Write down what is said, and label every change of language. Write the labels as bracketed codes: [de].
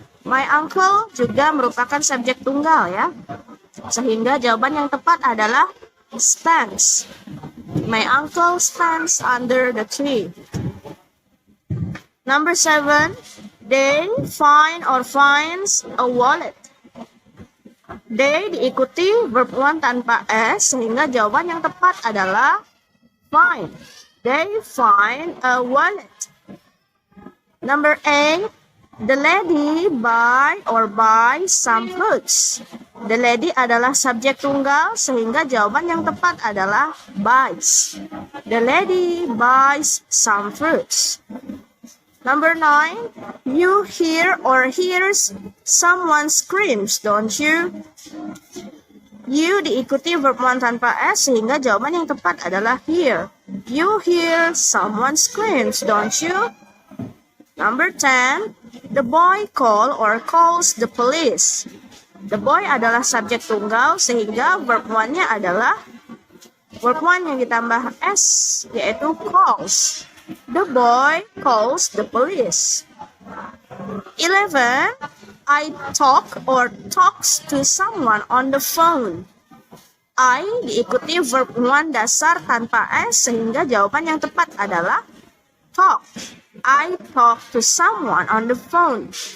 [en] My uncle [id] juga merupakan subjek tunggal, ya. Sehingga jawaban yang tepat adalah stands. [en] My uncle stands under the tree. Number 7, they finds a wallet. [id] They diikuti verb 1 tanpa S, sehingga jawaban yang tepat adalah find. [en] They find a wallet. Number 8, the lady buys some fruits. The lady [id] adalah subjek tunggal, sehingga jawaban yang tepat adalah buys. [en] The lady buys some fruits. Number 9, you hear or hears someone screams, don't you? [id] You diikuti verb 1 tanpa S, sehingga jawaban yang tepat adalah hear. [en] You hear someone screams, don't you? Number 10, the boy calls the police. The boy [id] adalah subjek tunggal, sehingga verb 1-nya adalah verb 1 yang ditambah S, yaitu calls. [en] The boy calls the police. 11, I talks to someone on the phone. [id] I diikuti verb 1 dasar tanpa S, sehingga jawaban yang tepat adalah talk. [en] I talk to someone on the phone.